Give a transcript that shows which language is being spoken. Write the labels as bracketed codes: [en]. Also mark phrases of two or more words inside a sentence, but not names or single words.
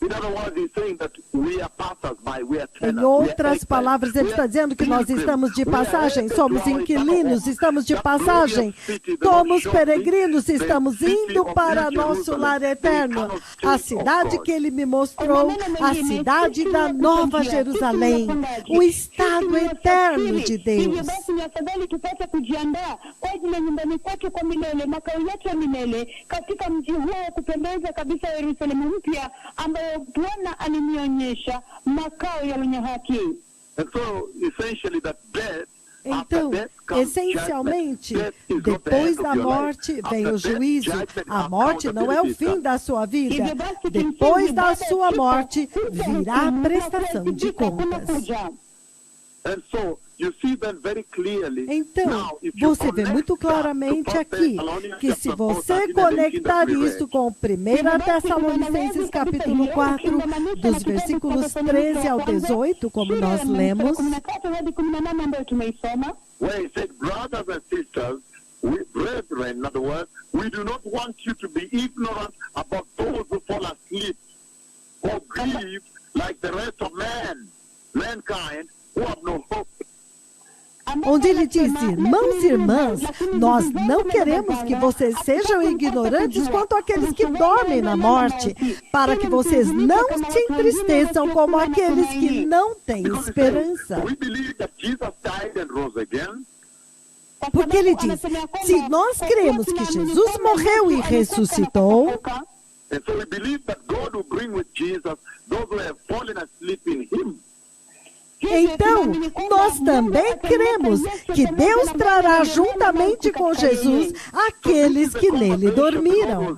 [pt] Em outras palavras, ele está dizendo que nós estamos de passagem, somos inquilinos, estamos de passagem, somos peregrinos, estamos indo para nosso lar eterno. A cidade que ele me mostrou, a cidade da Nova Jerusalém, o estado eterno de Deus. [sw] Bwana alinionyesha makao ya wenye haki. [pt] Então, essencialmente, depois da morte vem o juízo. A morte não é o fim da sua vida. Depois da sua morte virá a prestação de contas. Então, você vê muito claramente aqui que se você conectar isso com 1 Tessalonicenses capítulo 4, dos versículos 13 ao 18, como nós lemos, [en] where he said, brothers and sisters, brethren, in other words, we do not want you to be ignorant about those who fall asleep or grieve like the rest of mankind who have no hope. [pt] Onde ele disse, irmãos e irmãs, nós não queremos que vocês sejam ignorantes quanto àqueles que dormem na morte, para que vocês não se entristeçam como aqueles que não têm esperança. Porque ele diz, se nós cremos que Jesus morreu e ressuscitou, então, nós também cremos que Deus trará juntamente com Jesus aqueles que nele dormiram.